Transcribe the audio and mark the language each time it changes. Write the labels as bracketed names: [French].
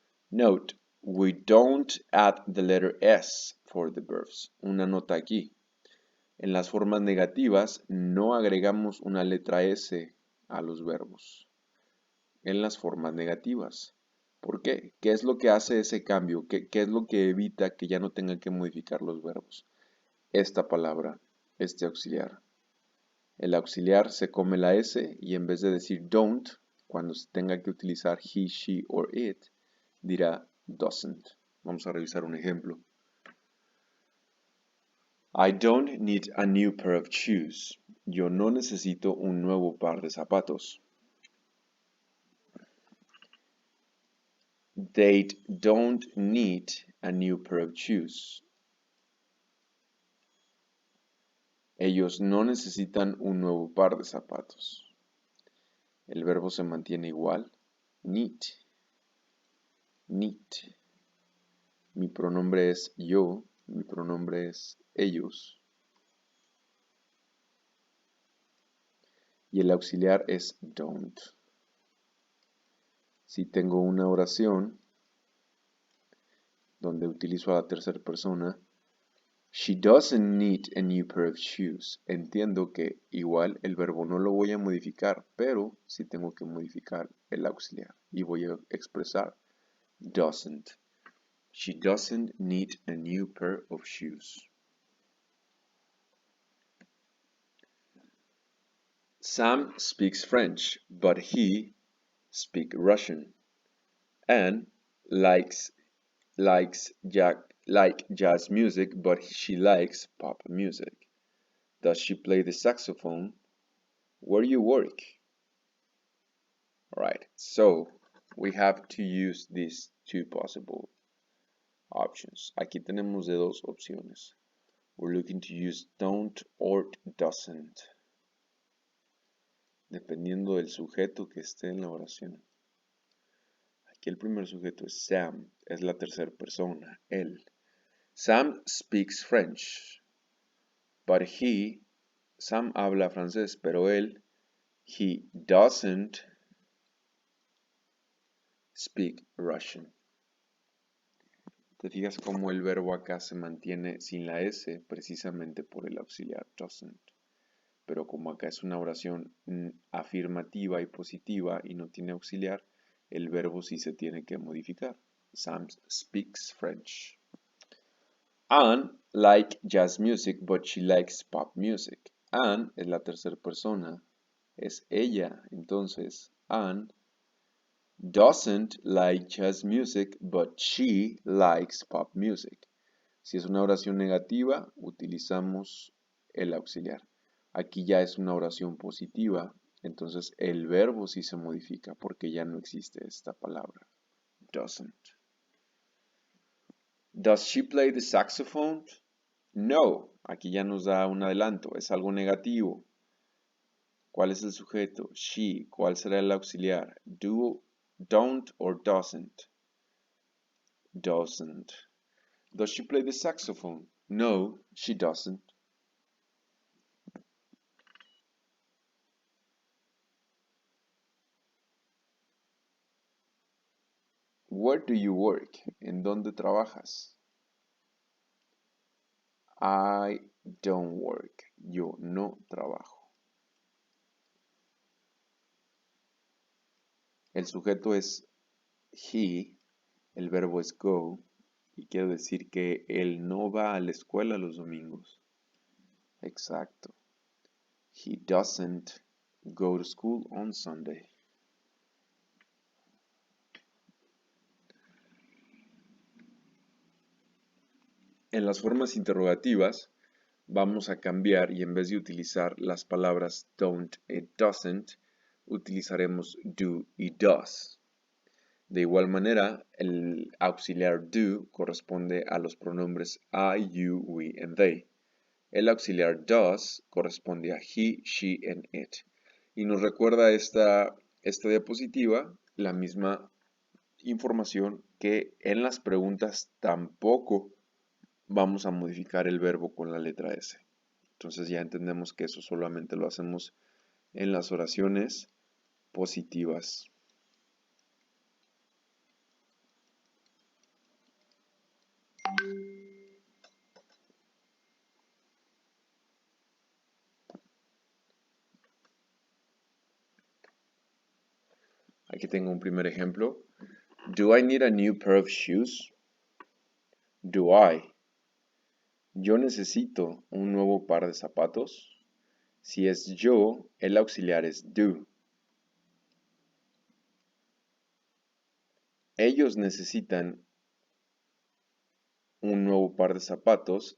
[English] Note, we don't add the letter S for the verbs. [Spanish] Una nota aquí. En las formas negativas no agregamos una letra S a los verbos. En las formas negativas. ¿Por qué? ¿Qué es lo que hace ese cambio? ¿Qué es lo que evita que ya no tengan que modificar los verbos? Esta palabra, este auxiliar. El auxiliar se come la S y en vez de decir don't, cuando se tenga que utilizar he, she or it, dirá doesn't. Vamos a revisar un ejemplo. [English] I don't need a new pair of shoes. [Spanish] Yo no necesito un nuevo par de zapatos. [English] They don't need a new pair of shoes. [Spanish] Ellos no necesitan un nuevo par de zapatos. El verbo se mantiene igual. Need. Need. Mi pronombre es yo. Mi pronombre es ellos. Y el auxiliar es don't. Si tengo una oración donde utilizo a la tercera persona, [English] she doesn't need a new pair of shoes. [Spanish] Entiendo que igual el verbo no lo voy a modificar, pero sí tengo que modificar el auxiliar y voy a expresar doesn't. [English] She doesn't need a new pair of shoes. Sam speaks French, but he speaks Russian. Anne likes jazz music, but she likes pop music. Does she play the saxophone? Where do you work? Alright, so we have to use these 2 possible options. Aquí tenemos de 2 opciones. We're looking to use don't or doesn't, dependiendo del sujeto que esté en la oración. [Spanish] Aquí el primer sujeto es Sam, es la tercera persona, él. [English] Sam speaks French, but [Spanish] Sam habla francés, pero él, [English] he doesn't speak Russian. [Spanish] Te fijas cómo el verbo acá se mantiene sin la S precisamente por el auxiliar doesn't. Pero como acá es una oración afirmativa y positiva y no tiene auxiliar, el verbo sí se tiene que modificar. [English] Sam speaks French. Anne likes jazz music, but she likes pop music. [Spanish] Anne es la tercera persona, es ella. [English] Entonces, Anne doesn't like jazz music, but she likes pop music. [Spanish] Si es una oración negativa, utilizamos el auxiliar. Aquí ya es una oración positiva Entonces el verbo sí se modifica porque ya no existe esta palabra. [English] Doesn't. Does she play the saxophone? [Spanish] No. Aquí ya nos da un adelanto. Es algo negativo. ¿Cuál es el sujeto? She. ¿Cuál será el auxiliar? Do, don't or doesn't? Doesn't. [English] Does she play the saxophone? No, she doesn't. Where do you work? [Spanish] ¿En dónde trabajas? [English] I don't work. [Spanish] Yo no trabajo. El sujeto es he, el verbo es go, y quiere decir que él no va a la escuela los domingos. Exacto. [English] He doesn't go to school on Sunday. [Spanish] En las formas interrogativas vamos a cambiar y en vez de utilizar las palabras don't y doesn't, utilizaremos do y does. De igual manera, el auxiliar do corresponde a los pronombres I, you, we, and they. El auxiliar does corresponde a he, she, and it. Y nos recuerda esta diapositiva la misma información que en las preguntas tampoco vamos a modificar el verbo con la letra S. Entonces ya entendemos que eso solamente lo hacemos en las oraciones positivas. Aquí tengo un primer ejemplo. [English] Do I need a new pair of shoes? Do I? [Spanish] Yo necesito un nuevo par de zapatos. Si es yo, el auxiliar es do. Ellos necesitan un nuevo par de zapatos.